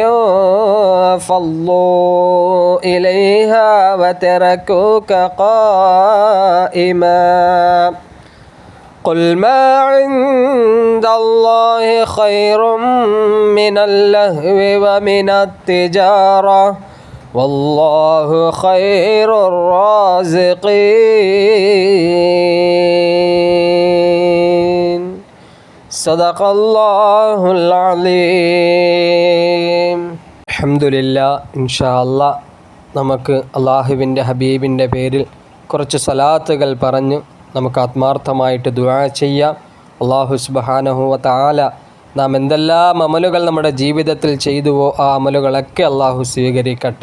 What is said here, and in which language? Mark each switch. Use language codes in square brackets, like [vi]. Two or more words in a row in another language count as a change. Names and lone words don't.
[ar] انفضوا إليها وتركوك قائما قل ما عند الله خير من اللهو ومن التجارة والله خير الرازقين صدق الله [ml] العظيم [ar] الحمد لله إن شاء الله [ml] നമുക്ക് അള്ളാഹുവിൻ്റെ ഹബീബിൻ്റെ പേരിൽ കുറച്ച് സലാത്തുകൾ പറഞ്ഞു നമുക്ക് ആത്മാർത്ഥമായിട്ട് ദുആ ചെയ്യാം. [ar] الله سبحانه وتعالى [ml] നാം എന്തെല്ലാം അമലുകൾ നമ്മുടെ ജീവിതത്തിൽ ചെയ്തുവോ ആ അമലുകളൊക്കെ അള്ളാഹു സ്വീകരിക്കട്ടെ.